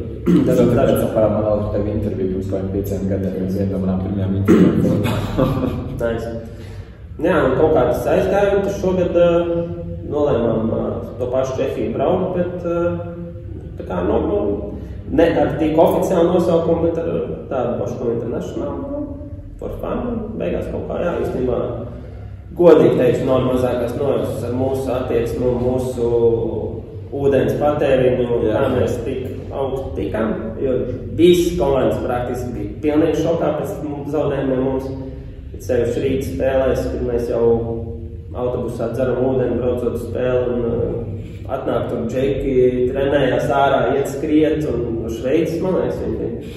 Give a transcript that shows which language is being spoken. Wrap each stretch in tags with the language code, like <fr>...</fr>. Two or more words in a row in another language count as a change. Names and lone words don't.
<lv>Tas man vēl tev interviju pirms kādiem 5 gadiem, viens no manām pirmajām intervijām. Nice. Jā, un kaut kādas aizgājumi, tad šogad nolēmām to pašu Čehiju braukt, bet tā kā, ne ar tik oficiālu nosaukumu, bet ar tādu Boško International,</lv> <en>for fun,</en> <lv>beigās kaut kā, jā, īstenībā, godīgi teikšu, nav mazākās nojautas ar mūsu attieksmi, mūsu ūdens patēriņu, kā mēs tik augstu tikām, jo visas komandas praktiski bija pilnīgi šokā pēc zaudējumiem mums. Sevišķi rīt spēlēs, kad mēs jau autobusā dzeram ūdeni, braucot spēli un atnāk tur džeki, trenējās ārā, iet skriet un Šveicis, man liekas, viņi bija.</lv>